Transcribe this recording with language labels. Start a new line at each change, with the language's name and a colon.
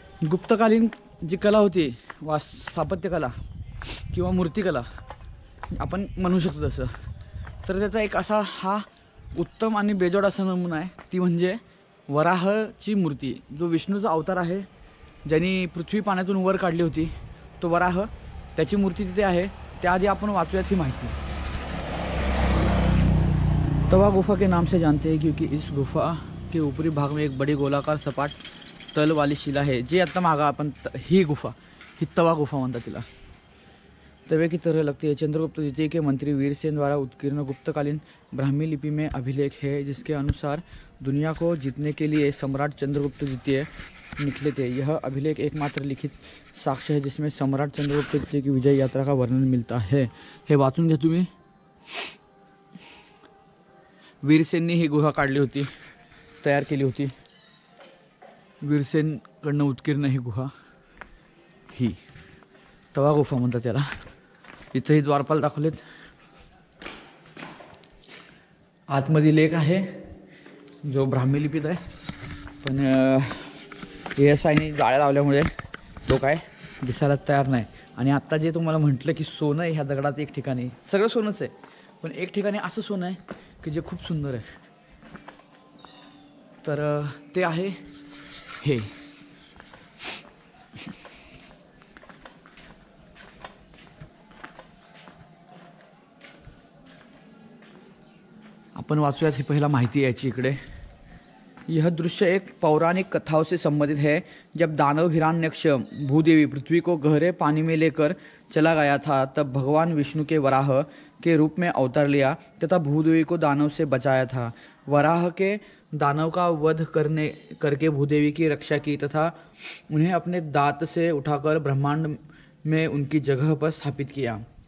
Marathi: गुप्तकालीन जी कला होती, स्थापत्यकला किंवा मूर्तिकला आपण म्हणू शकतो तसं, तर त्याचा एक असा हा उत्तम आणि बेजोड असा नमुना आहे. ती म्हणजे वराहची मूर्ती. जो विष्णूचा अवतार आहे, ज्यांनी पृथ्वी पाण्यातून वर काढली होती, तो वराह, त्याची मूर्ती तिथे आहे. त्याआधी आपण वाचूयात ही माहिती.
Hindi: तवा गुफा के नाम से जानते हैं क्योंकि इस गुफा के ऊपरी भाग में एक बड़ी गोलाकार सपाट तल वाली शिला है.
Marathi: जी आता मागा आपण ही गुफा, ही तवा गुफा म्हणतात तिला.
Hindi: तवे की तरह लगती है. चंद्रगुप्त द्वितीय के मंत्री वीरसेन द्वारा उत्कीर्ण गुप्तकालीन ब्राह्मी लिपि में अभिलेख है, जिसके अनुसार दुनिया को जीतने के लिए सम्राट चंद्रगुप्त द्वितीय निकले थे. यह अभिलेख एकमात्र लिखित साक्ष्य है जिसमें सम्राट चंद्रगुप्त द्वितीय की विजय यात्रा का वर्णन मिलता है.
Marathi: हे वाचून घ्या तुम्ही. वीरसेननी ही गुहा काढली होती, तयार केली होती. वीरसेनकडनं उत्कीर्ण ही गुहा, ही तवा गुफा म्हणतात त्याला. इथंही द्वारपाल दाखवलेत. आतमध्ये लेख आहे जो ब्राह्मी लिपीत आहे, पण ASIने जाळ्या लावल्यामुळे तो काय दिसायला तयार नाही. आणि आत्ता जे तुम्हाला म्हटलं की सोनं आहे ह्या दगडात, एक ठिकाणी सगळं सोनंच आहे, पण एक ठिकाणी असं सोनं आहे की जे खूप सुंदर आहे. तर ते आहे हे अपन वाचूयात ही पहिला माहिती याची इकडे।
Hindi: यह दृश्य एक पौराणिक कथाओं से संबंधित है। जब दानव हिरण्यक्ष भूदेवी पृथ्वी को गहरे पानी में लेकर चला गया था, तब भगवान विष्णु के वराह के रूप में अवतार लिया तथा भूदेवी को दानव से बचाया था। वराह के दानव का वध करके भूदेवी की रक्षा की तथा उन्हें अपने दांत से उठाकर ब्रह्मांड में उनकी जगह पर स्थापित किया।